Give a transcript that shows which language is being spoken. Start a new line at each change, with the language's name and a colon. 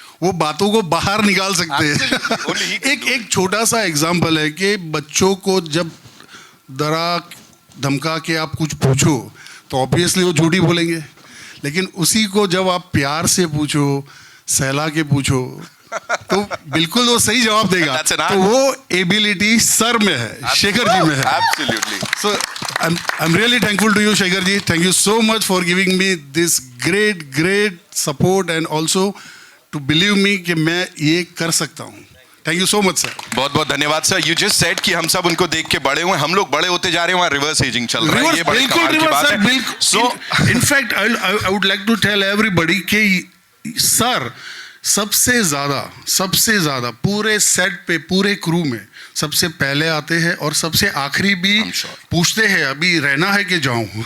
Hindi: वो बातों को बाहर निकाल सकते हैं. एक छोटा सा एग्जाम्पल है कि बच्चों को जब डरा धमका के आप कुछ पूछो तो ऑब्वियसली वो झूठी बोलेंगे, लेकिन उसी को जब आप प्यार से पूछो, सहला के पूछो, तो बिल्कुल वो सही जवाब देगा. तो वो एबिलिटी सर में है, शेखर जी में है.
English: Absolutely. So I'm really thankful to you, Shekhar ji. Thank you so much for giving me this great support and also to believe me
Hindi: कि मैं ये कर सकता हूँ.
English: Thank you so much, sir.
Hindi: बहुत बहुत धन्यवाद सर.
English: You just said
Hindi: कि हम सब उनको देख के बड़े हुए, हम लोग बड़े होते जा रहे हैं, वहाँ रिवर्स एजिंग चल रहा है. ये बड़ी कमाल की बात है.
English: So in fact I would like to tell everybody
Hindi: कि सर सबसे ज़्यादा पूरे सेट पे, पूरे क्रू में सबसे पहले आते हैं और सबसे आखिरी भी पूछते हैं अभी रहना है कि जाऊं.